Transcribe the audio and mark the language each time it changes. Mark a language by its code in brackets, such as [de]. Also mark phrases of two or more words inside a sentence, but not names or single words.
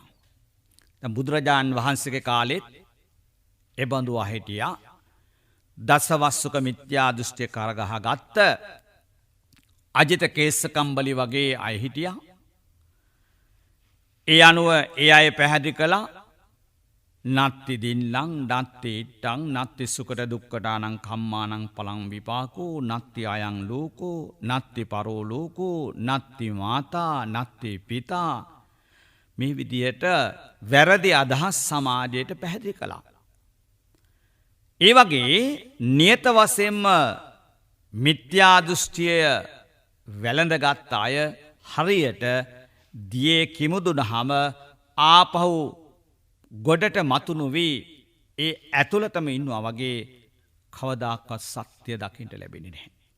[si] දැන් බුදුරජාණන් වහන්සේගේ කාලෙත් එබඳු අය හිටියා. දසවස්සුක මිත්‍යා දෘෂ්ටිය කරගහ ගත්ත අජිත කේසකම්බලි වගේ අය හිටියා. ඒ අනුව ඒ අය පැහැදිලි කළා [pi] නත්ති දින්ලං නත්ති ඉට්ටං නත්ති සුකට දුක්කටානං කම්මානං පලං විපාකෝ නත්ති අයං ලෝකෝ නත්ති පරෝ ලෝකෝ නත්ති මාතා නත්ති පිතා [si] මේ විදියට වැරදි අදහස් සමාජයට පැහැදිලි කළා. ඒ වගේ නියත වශයෙන්ම මිත්‍යා දෘෂ්ටිය වැළඳගත් අය හරියට දියේ කිමුදුනහම ආපහු ගොඩට මතු නොවී ඒ ඇතුළතම ඉන්නවා වගේ කවදාකවත් සත්‍ය දකින්න ලැබෙන්නේ නැහැ.